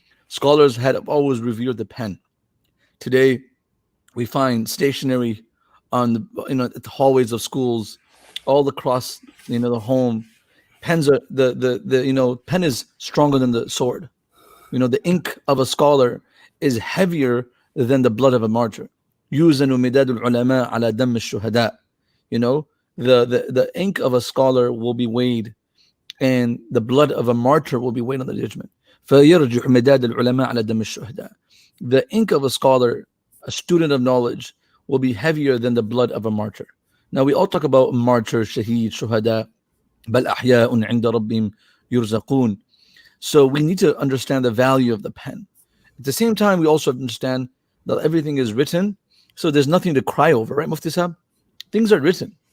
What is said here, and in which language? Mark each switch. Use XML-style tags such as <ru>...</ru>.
<en>Scholars had always revered the pen. Today, we find stationery on the at the hallways of schools, all across the home. Pens are the pen is stronger than the sword. The ink of a scholar is heavier than the blood of a martyr.</en> <ar>يوزن مداد العلماء على دم الشهداء.</ar> <en>The ink of a scholar will be weighed, and the blood of a martyr will be weighed on the judgment.</en> <ar>فيرجح مداد العلماء على دم الشهداء.</ar> <en>The ink of a scholar, a student of knowledge, will be heavier than the blood of a martyr. Now we all talk about martyr, shaheed, shuhada,</en> <ar>بل أحياء عند ربهم يرزقون.</ar> <en>So we need to understand the value of the pen. At the same time, we also understand that everything is written, so there's nothing to cry over, right, Mufti Sahab? Things are written.</en>